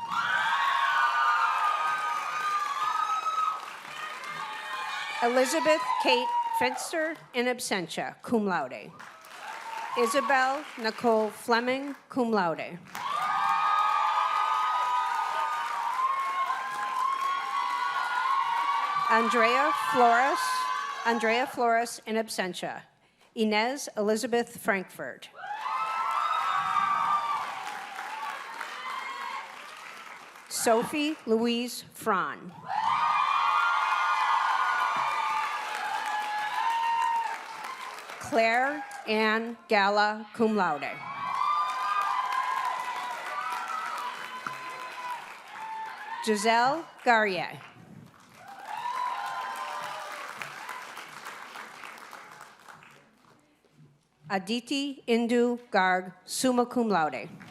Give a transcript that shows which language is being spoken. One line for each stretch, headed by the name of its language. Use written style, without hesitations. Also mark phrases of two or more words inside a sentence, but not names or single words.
English: Elizabeth Kate Finster,
Latin: in absentia, cum laude.
English: Isabel Nicole Fleming,
Latin: cum laude.
English: Andrea Flores,
Latin: in absentia.
English: Inez Elizabeth Frankfurt. Sophie Louise Fran. Claire Ann Gala,
Latin: cum laude.
English: Giselle Garrier. Aditi Indu Garg,
Latin: summa cum laude.